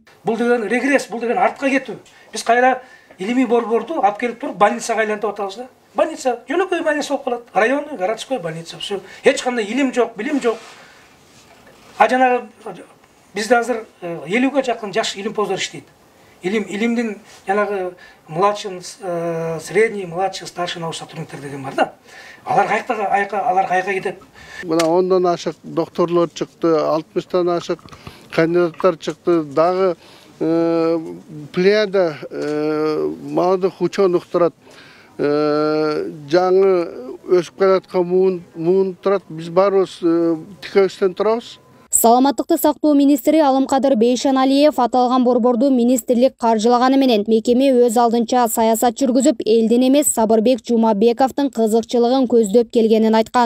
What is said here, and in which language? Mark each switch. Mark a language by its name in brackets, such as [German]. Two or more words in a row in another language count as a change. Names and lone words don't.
[Kyrgyz] Бул деген регресс, бул деген артка кетүү. Биз кайра илимий борборду алып келип туруп больницага айлантып атабыз да. Больница, жөнөкөй больница болуп калат. [Russian] Районный, городской больница. [Kyrgyz] Все. Эч кандай илим жок, билим жок. А жанагы бизде азыр 50ге жакын жаш илимпоздор иштейт. Илимдин жанагы [Russian] младший, средний, младший, старший научный [Kyrgyz] сотрудниктер деген бар да. Алар кайка кетет. Мына 10дан ашык докторлор чыкты, 60тан ашык кандидаттар чыкты. [Russian] Дагы плеяда молодых ученых турат. [Kyrgyz] Жаңы өсүп келаткан муун турат. Биз баарыбыз тикебизден турабыз. Саламаттыкты сактоо министри Алымкадыр Бейшаналиев аталган борборду министрлик каржылаганы менен мекеме өз алдынча саясат жүргүзүп, элдин эмес Сабырбек Жумабековдун кызыкчылыгын көздөп келгенин айткан.